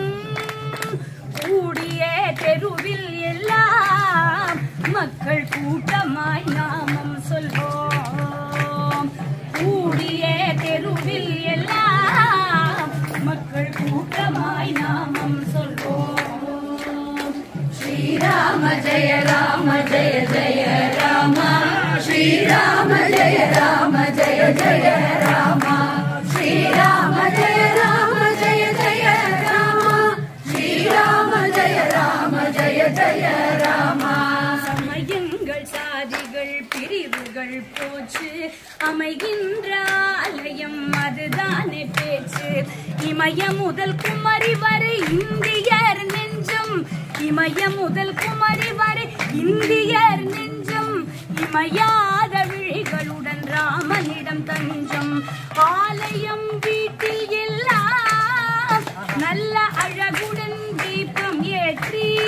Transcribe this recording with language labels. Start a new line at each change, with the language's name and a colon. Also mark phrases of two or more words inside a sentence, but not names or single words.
Tamil: கூடிய தெருவில் எல்லாம் மக்கள் கூட்டமாய் நாமம் சொல்வோம் கூடிய தெருவில் எல்லாம் மக்கள் கூட்டமாய் நாமம் சொல்வோம்
Sanskrit: श्रीराम जय राम जय जय राम श्रीराम जय राम जय जय राम श्रीराम जय राम जय जय राम श्रीराम जय राम जय जय राम
Tamil: சமயங்கள் சாதிகள் பிரிவுகள் போச்சு அமைகின்ற ஆலயம் அதுதானே பேச்சு இமய முதல் குமரி வரை இந்தியர் நெஞ்சம் இமய முதல் குமரி வரை இந்தியர் நெஞ்சம் இமையாத விழிகளுடன் ராமனிடம் தஞ்சம் ஆலயம் வீட்டில் எல்லாம் நல்ல அழகுடன் தீபம் ஏற்றி